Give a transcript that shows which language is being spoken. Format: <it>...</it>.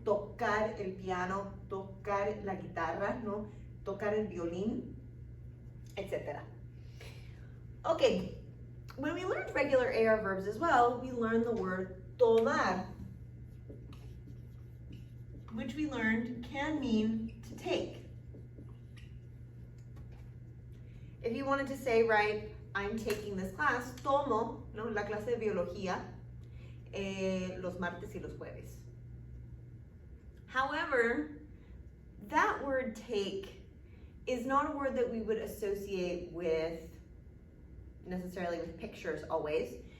<es>Tocar el piano, tocar la guitarra, ¿no? Tocar el violín, etc.</es> <en>Okay, when we learned regular AR verbs as well, we learned the word tomar, which we learned can mean to take. If you wanted to say, right, I'm taking this class,</en> <es>tomo, ¿no? La clase de biología, los martes y los jueves.</es> <en>However, that word take is not a word that we would associate with necessarily with pictures always.</en>